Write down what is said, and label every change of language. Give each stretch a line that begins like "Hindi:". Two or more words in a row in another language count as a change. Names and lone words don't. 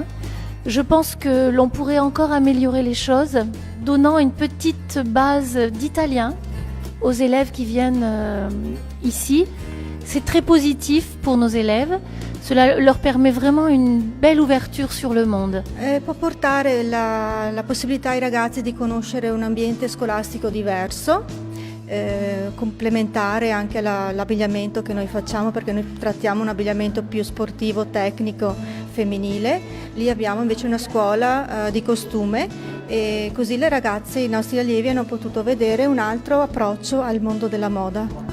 French: Je pense que l'on pourrait encore améliorer les choses, donnant une petite base d'italien aux élèves qui viennent ici. C'est très positif pour nos élèves. Cela leur permet vraiment une belle ouverture sur le monde.
Italian: Può portare la possibilità ai ragazzi di conoscere un ambiente scolastico diverso, complementare anche l'abbigliamento che noi facciamo perché noi trattiamo un abbigliamento più sportivo, tecnico, femminile. Lì abbiamo invece una scuola di costume e così le ragazze, i nostri allievi hanno potuto vedere un altro approccio al mondo della moda.